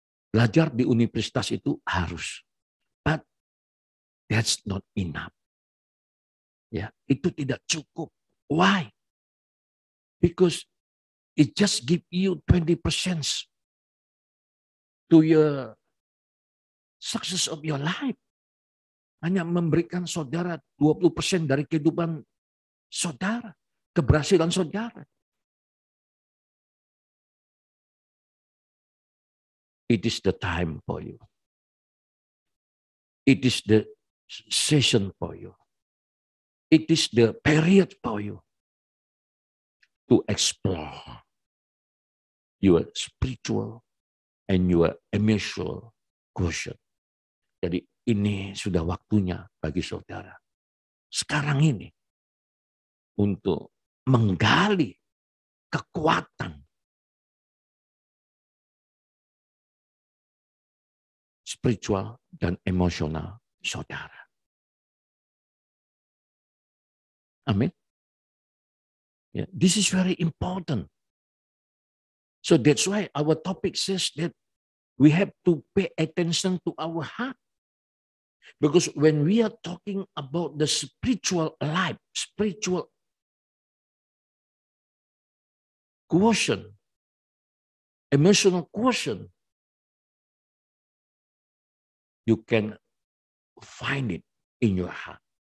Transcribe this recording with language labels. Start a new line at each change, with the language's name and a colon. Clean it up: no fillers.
Indonesian: Belajar di universitas itu harus.
English: But that's not enough.
Indonesian: Ya, itu tidak cukup.
English: Why? Because it just give you 20% to your success of your life.
Indonesian: Hanya memberikan saudara 20% dari kehidupan saudara, keberhasilan saudara.
English: It is the time for you. It is the season for you. It is the period for you to explore your spiritual and your emotional quotient.
Indonesian: Jadi ini sudah waktunya bagi saudara sekarang ini untuk menggali kekuatan spiritual dan emosional saudara. Amin.
English: Yeah, this is very important. So that's why our topic says that we have to pay attention to our heart. Because when we are talking about the spiritual life, spiritual quotient, emotional quotient, you can find it in your heart.